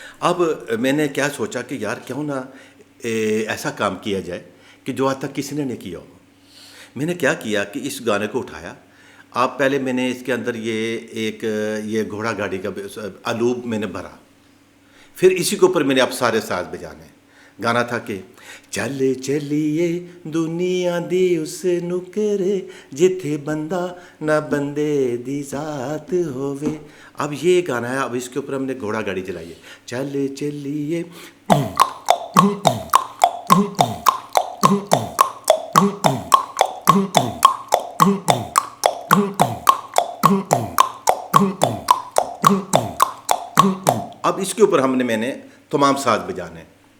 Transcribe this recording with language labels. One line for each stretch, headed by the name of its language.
Urdu: اب میں نے کیا سوچا کہ یار کیوں نہ ایسا کام کیا جائے کہ جو آج تک کسی نے نہیں کیا ہو. میں نے کیا کیا کہ اس گانے کو اٹھایا. آپ پہلے میں نے اس کے اندر یہ گھوڑا گاڑی کا الوب میں نے بھرا، پھر اسی کے اوپر میں نے اب سارے ساز بجانے.
Punjabi: گانا تھا کہ چل چلیے دنیا دی اس نکرے جتھے بندہ نہ بندے دی ذات ہووے.
Urdu: اب یہ گانا ہے، اب اس کے اوپر ہم نے گھوڑا گاڑی چلائی ہے. چل چلیے اب اس کے اوپر میں نے تمام ساز بجانے.